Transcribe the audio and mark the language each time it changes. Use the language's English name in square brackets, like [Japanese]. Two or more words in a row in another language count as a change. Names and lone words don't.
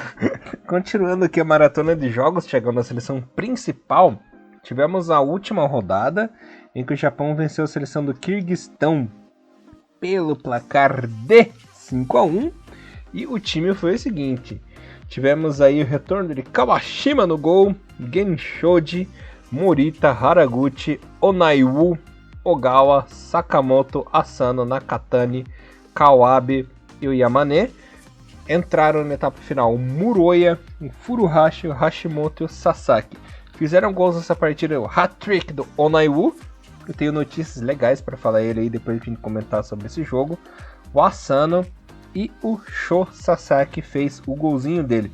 [Portuguese] Continuando aqui a maratona de jogos, chegando na seleção principal, tivemos a última rodada em que o Japão venceu a seleção do Quirguistão pelo placar de 5-1. E o time foi o seguinte: tivemos aí o retorno de Kawashima no gol, Genshoji, Morita, Haraguchi, Onaiwu, Ogawa, Sakamoto, Asano, Nakatani, Kawabe e o Yamane. Entraram na etapa final o Muroya, o Furuhashi, o Hashimoto e o Sasaki. Fizeram gols nessa partida, o hat-trick do Onaiwu. Eu tenho notícias legais para falar ele aí depois de comentar sobre esse jogo. O Asano e o Sho Sasaki fez o golzinho dele.